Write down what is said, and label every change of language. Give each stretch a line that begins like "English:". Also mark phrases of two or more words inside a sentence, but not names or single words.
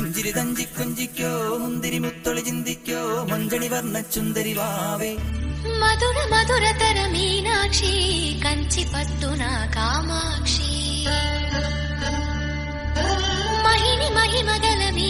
Malayalam: പുഞ്ചിരി തഞ്ചി കൊഞ്ചിക്കോ മുന്തിരി മുത്തൊളി ചിന്തിക്കോ മഞ്ചണി വർണ്ണ ചുന്ദരി വാവേ
Telugu: మధుర మధురతర మీనాక్షి కంచి పట్టున కామాక్షి మహిని మహిమగల